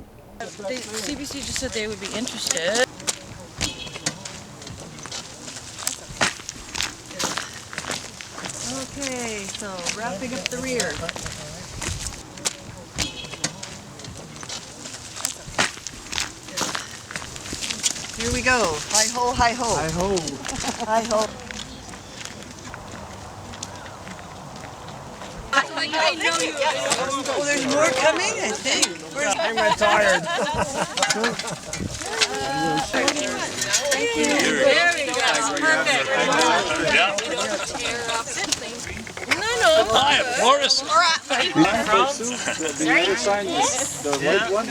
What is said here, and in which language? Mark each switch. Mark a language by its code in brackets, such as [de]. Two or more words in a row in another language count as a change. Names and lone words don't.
[en] The CBC just said they would be interested. Okay, so wrapping up the rear. Here we go. Hi ho, hi ho. Hi ho. Hi ho. I know you. Oh, there's more coming, I think. I'm retired. Thank you. There we go. Perfect. Hi, I'm Boris. The other sign is the white one.